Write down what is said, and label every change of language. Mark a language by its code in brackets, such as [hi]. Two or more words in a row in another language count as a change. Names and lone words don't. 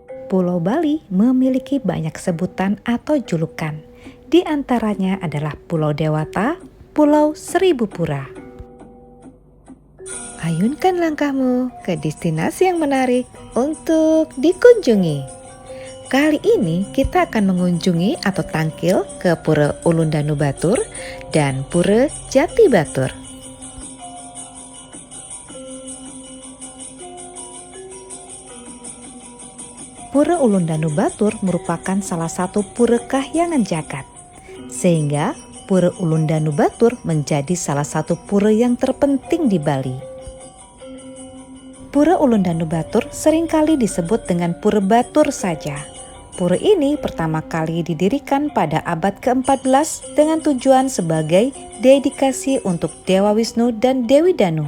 [id] Pulau Bali memiliki banyak sebutan atau julukan. Di antaranya adalah Pulau Dewata, Pulau Seribu Pura. Ayunkan langkahmu ke destinasi yang menarik untuk dikunjungi. Kali ini kita akan mengunjungi atau tangkil ke Pura Ulundanu Batur dan Pura Jati Batur. Pura Ulundanu Batur merupakan salah satu pura kahyangan jagat, sehingga Pura Ulundanu Batur menjadi salah satu pura yang terpenting di Bali. Pura Ulundanu Batur seringkali disebut dengan Pura Batur saja. Pura ini pertama kali didirikan pada abad ke-14 dengan tujuan sebagai dedikasi untuk Dewa Wisnu dan Dewi Danu.